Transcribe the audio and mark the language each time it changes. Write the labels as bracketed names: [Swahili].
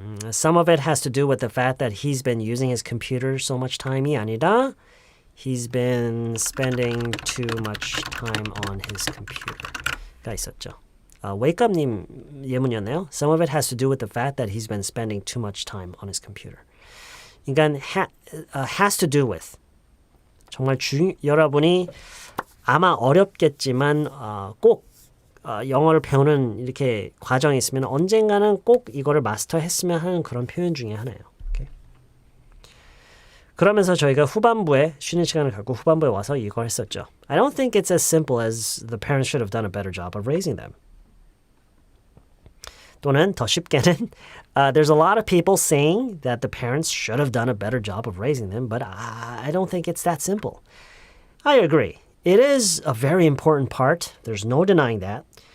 [English] Some of it has to do with the fact that he's been using his computer so much time [Korean] 이 아니라 [English] He's been spending too much time on his computer가 있었죠. [Korean] wakeup님 예문이었나요? [English] Some of it has to do with the fact that he's been spending too much time on his computer. [Korean] 그러니까 [English] has to do with [Korean] 정말 여러분이 아마 어렵겠지만 꼭 영어를 배우는 이렇게 과정이 있으면 언젠가는 꼭 이거를 마스터했으면 하는 그런 표현 중에 하나예요. 오케이? 그러면서 저희가 후반부에 쉬는 시간을 갖고 후반부에 와서 이걸 했었죠. [English] I don't think it's as simple as the parents should have done a better job of raising them. [Korean] 또는 더 쉽게는 [English] there's a lot of people saying that the parents should have done a better job of raising them, but I don't think it's that simple. I agree. It is a very important part. There's no denying that.